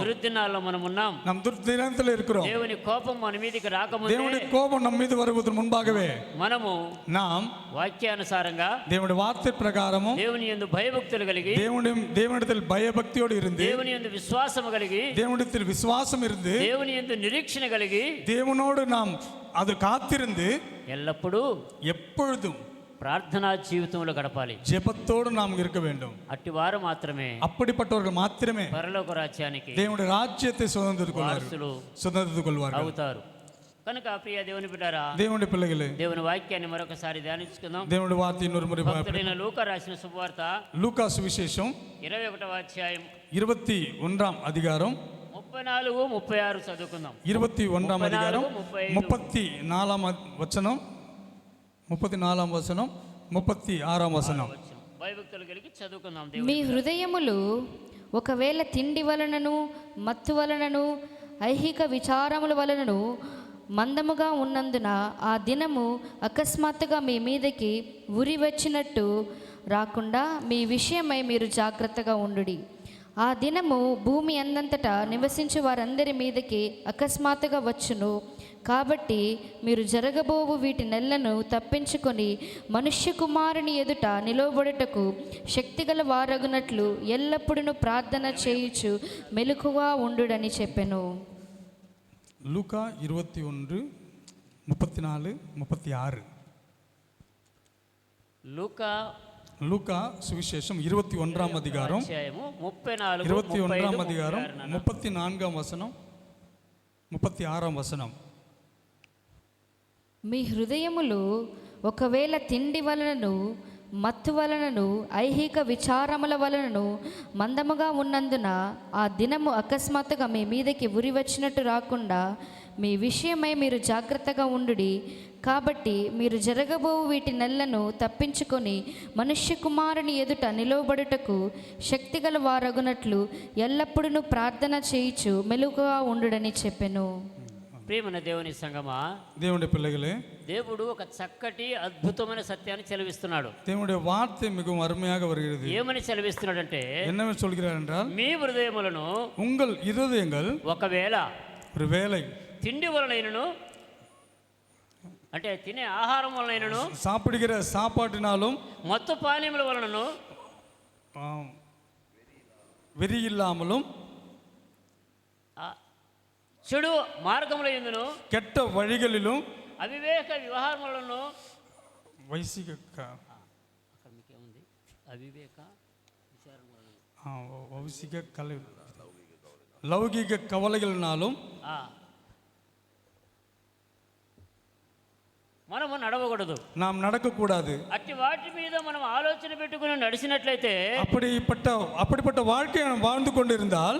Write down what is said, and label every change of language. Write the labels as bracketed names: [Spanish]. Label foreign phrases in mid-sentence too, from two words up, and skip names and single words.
[Telugu] దుర్దినాల్లో మనం ఉన్నాం. [Tamil] நாம் துர்தினத்தில் இருக்கிறோம். [Telugu] దేవుని కోపం మన మీదకి రాకముందే [Tamil] தேவனுடைய கோபம் நம் மீது வருவதற்கு முன்பாகவே [Telugu] మనము [Tamil] நாம் [Telugu] వాక్యానుసారంగా [Tamil] தேவனுடைய வார்த்தை பிரகாரமும் [Telugu] దేవుని యందు భయభక్తులు కలిగి [Tamil] தேவனிடத்தில் பயபக்தியோடு இருந்து [Telugu] దేవుని యందు విశ్వాసము కలిగి [Tamil] தேவனிடத்தில் விசுவாசம் இருந்து [Telugu] దేవుని యందు నిరీక్షణ కలిగి [Tamil] தேவனோடு நாம் அது காத்திருந்து [Telugu] ఎల్లప్పుడూ [Tamil] எப்பொழுதும் [Telugu] ప్రార్థనా జీవితంలో గడపాలి. [Tamil] ஜெபத்தோடு நாம் இருக்க வேண்டும். [Telugu] అట్టివారు మాత్రమే [Tamil] அப்படிப்பட்டவர்கள் மாத்திரமே [Telugu] పరలోక రాజ్యానికి [Tamil] தேவனுடைய ராஜ்யத்தை சுதந்திரித்துக் [Telugu] వారసులు [Tamil] கொள்வார்கள். [Telugu] అవుతారు. కనుక ప్రియ దేవుని బిడ్డారా, [Tamil] தேவனுடைய பிள்ளைகளே, [Telugu] దేవుని వాక్యాన్ని మరొకసారి ధ్యానించుకుందాం. [Tamil] தேவனுடைய வார்த்தை இன்னொரு முறை [Telugu] భక్తుడైన లూకా రాసిన శుభవార్త [Tamil] லூக்கா சுவிசேஷம் [Telugu] 21వ అధ్యాయం [Tamil] 21ஆம் அதிகாரம் [Telugu] 34, 36 చదువుకుందాం. [Tamil] 21ஆம் அதிகாரம் 35. 34ஆம் வசனம் 34ஆம் வசனம் 36ஆம் వచనం. [Telugu] భయభక్తులు కలిగి చదువుకుందాం. మీ హృదయములు ఒకవేళ తిండి వలనను మత్తు వలనను ఐహిక విచారముల వలనను మందముగా ఉన్నందున ఆ దినము అకస్మాత్తుగా మీ మీదకి ఉరి వచ్చినట్టు రాకుండా మీ విషయమై మీరు జాగ్రత్తగా ఉండుడి. ఆ దినము భూమి అందంతటా నివసించే వారందరి మీదకి అకస్మాత్తుగా వచ్చును. కాబట్టి మీరు జరగబోవు వీటి నెలను తప్పించుకొని మనుష్య కుమారుని ఎదుట నిలవబడుటకు శక్తిగల వారగునట్లు ఎల్లప్పుడూ ప్రార్థన చేయుచు మెలకుగా ఉండుడని చెప్పెను. [Tamil] லூக்கா 21, 34, 36. லூக்கா சுவிசேஷம் 21ஆம் அதிகாரம் 21ஆம் அதிகாரம் 34ஆம் வசனம் 36ஆம் వచనం. [Telugu] మీ హృదయములు ఒకవేళ తిండి వలనను మత్తు వలనను ఐహిక విచారముల వలనను మందముగా ఉన్నందున ఆ దినము అకస్మాత్తుగా మీ మీదకి ఉరి వచ్చినట్టు రాకుండా మీ విషయమై మీరు జాగ్రత్తగా ఉండుడి. కాబట్టి మీరు జరగబోవు వీటి నెలను తప్పించుకొని మనుష్య కుమారుని ఎదుట నిలవబడుటకు శక్తిగల వారగునట్లు ఎల్లప్పుడూ ప్రార్థన చేయుచు మెలకుగా ఉండుడని చెప్పెను. ప్రియమైన దేవుని సంగమా, [Tamil] தேவனுடைய பிள்ளைகளே, [Telugu] దేవుడు ఒక చక్కటి అద్భుతమైన సత్యాన్ని చెలవిస్తున్నాడు. [Tamil] தேவனுடைய வார்த்தை மிகவும் அருமையாக வருகிறது. [Telugu] ఏమని చెలవిస్తున్నాడంటే, [Tamil] என்னவென்று சொல்கிறார் என்றால், [Telugu] మీ హృదయములను [Tamil] உங்கள் இருதயங்கள் [Telugu] ఒకవేళ [Tamil] ஒருவேளை [Telugu] తిండి వలనైనను, అంటే తినే ఆహారం వలనైనను, [Tamil] சாப்பிடுகிற சாப்பாட்டினாலும் [Telugu] మత్తు పానీయముల వలనను, [Tamil] வெறி இல்லாமலும் [Telugu] చెడు మార్గముల యందును, [Tamil] கெட்ட வழிகளிலும் [Telugu] అవివేక వ్యవహారములను, [Tamil] வைசிக [Telugu] అక్కడ మీకేముంది, అవివేక [Tamil] வைசிக கலை லௌகிக கவலைகளினாலும் [Telugu] మనము నడవకూడదు, [Tamil] நாம் நடக்கக்கூடாது. [Telugu] అట్టి వాటి మీద మనం ఆలోచన పెట్టుకుని నడిచినట్లయితే, [Tamil] அப்படிப்பட்ட வாழ்க்கையை நாம் வாழ்ந்து கொண்டிருந்தால்